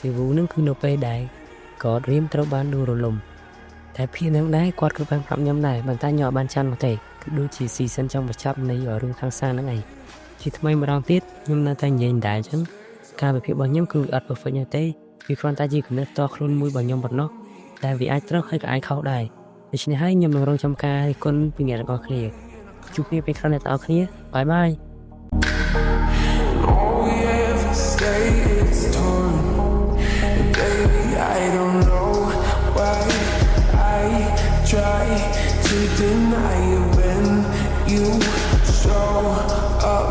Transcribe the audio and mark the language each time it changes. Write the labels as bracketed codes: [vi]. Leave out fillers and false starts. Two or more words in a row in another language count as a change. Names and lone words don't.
[km] ស៊ីវូហ្នឹងគឺនៅពេលដែលគាត់រៀមត្រូវបានដួលរលំតែភាគហ្នឹងដែរគាត់ក៏បានប្រាប់ខ្ញុំដែរប៉ុន្តែខ្ញុំអត់បានចាំនោះទេគឺដូចជា season ចុងបញ្ចប់នៃរឿងທາງសានហ្នឹងឯងជាថ្មីម្ដងទៀតខ្ញុំនៅតែនិយាយដែរអញ្ចឹងការវិភាគរបស់ខ្ញុំគឺអត់ perfect ទេវាគ្រាន់តែជាគំនិតតខ្លួនមួយរបស់ខ្ញុំប៉ុណ្ណោះដែលវាអាចត្រូវហើយក៏អាចខុសដែរដូច្នេះហើយខ្ញុំនឹងរងចាំការរិះគន់ពីអ្នកទាំងអស់គ្នាជួបគ្នាពេលក្រោយអ្នកទាំងអស់គ្នាបាយបាយ [en] Try to deny it when you show up.